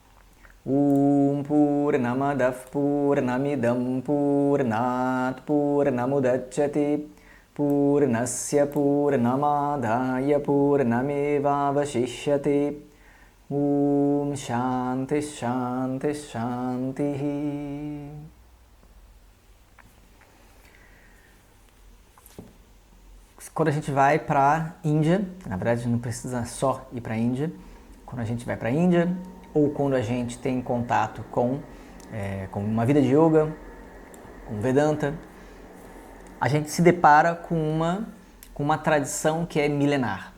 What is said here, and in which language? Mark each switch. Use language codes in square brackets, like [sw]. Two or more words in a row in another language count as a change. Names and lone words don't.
[sa] Purnamadav purnamidam purnat purnamudachyate Purnasya purnamadaya purnamevavashishyate Om Shanti Shanti Shanti. [pt] Quando a gente vai para a Índia, na verdade não precisa só ir para a Índia, quando a gente vai para a Índia ou quando a gente tem contato com uma vida de yoga, com Vedanta, a gente se depara com uma tradição que é milenar.